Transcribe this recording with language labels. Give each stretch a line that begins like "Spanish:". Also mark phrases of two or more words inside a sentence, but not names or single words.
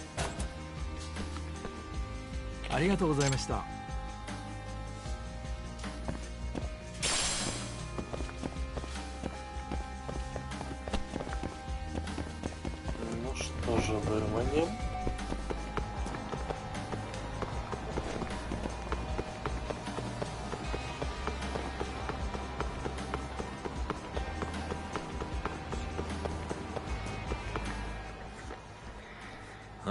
Japanese: ありがとうございました。
Russian: Ну что же, выманим. Huh?